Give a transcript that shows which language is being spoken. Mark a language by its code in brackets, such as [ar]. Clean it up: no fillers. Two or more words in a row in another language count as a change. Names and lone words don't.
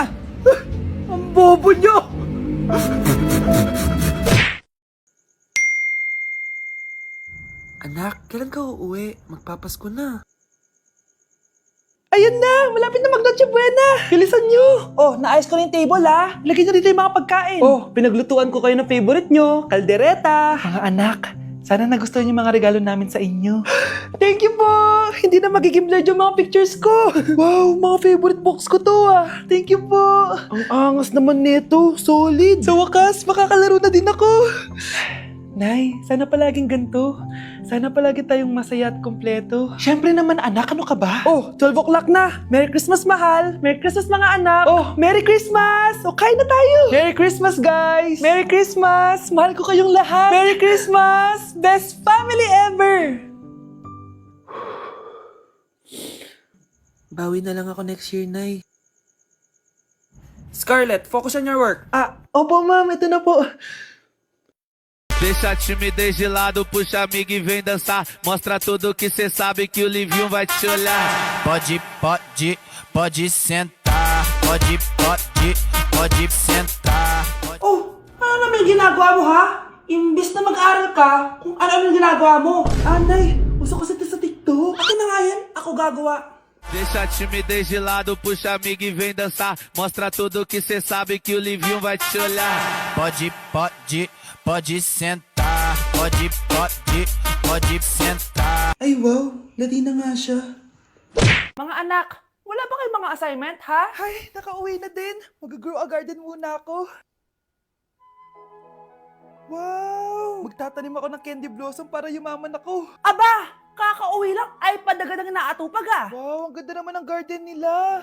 [tl] Ang bobo nyo. Anak, kailan ka uuwi? Magpapasko na. Ayun na! Malapit na mag-Noche Buena! Bilisan nyo! Oh, naayos ko na yung table ha! Lagyan nyo dito yung mga pagkain! Oh, pinaglutuan ko kayo ng favorite nyo! Kaldereta! Mga anak, sana nagustuhan yung mga regalo namin sa inyo. [en] Thank you po! [tl] Hindi na magiging blurred yung mga pictures ko! Wow, mga favorite box ko to ah! [en] Thank you [tl] po! Ang angas naman nito! Solid! Sa wakas, makakalaro na din ako! Nay, sana palaging ganito. Sana palagi tayong masaya at kompleto. Siyempre naman anak, ano ka ba? Oh, [en] 12 o'clock [tl] na. [en] Merry Christmas [tl] mahal. [en] Merry Christmas [tl] mga anak. Oh, [en] Merry Christmas. [tl] O, kain na tayo. [en] Merry Christmas guys. Merry Christmas. [tl] Mahal ko kayong lahat. [en] Merry Christmas. Best family ever. [tl] Bawi na lang ako [en] next year, [tl] Nay. [en] Scarlett, focus on your work. [tl] Opo ma'am, ito na po. [pt] Deixa a timidez de lado, puxa amigo e vem dançar. Mostra tudo que cê sabe que o Livinho vai te olhar. Pode sentar. Pode sentar. [tl] Oh, ano naman yung ginagawa mo ha? Imbis na mag-aral ka, kung ano-ano yung ginagawa mo. Nay, uso kasi ito sa TikTok. Akin na nga yan, ako gagawa. [pt] Deixa a timidez de lado, puxa amigo e vem dançar. Mostra tudo que cê sabe que o Livinho vai te olhar. Pode sentar. Pode sentar. [tl] Ay wow, Latina nga siya. Mga anak, wala ba kayong mga assignment ha? Ay, nakauwi na din. Mag- [en] grow a garden [tl] muna ako. Wow! Magtatanim ako ng [en] candy blossom [tl] para yumaman ako. Aba! Kakauwi lang ay padagadang naatupag ah. Wow, ang ganda naman ng garden nila.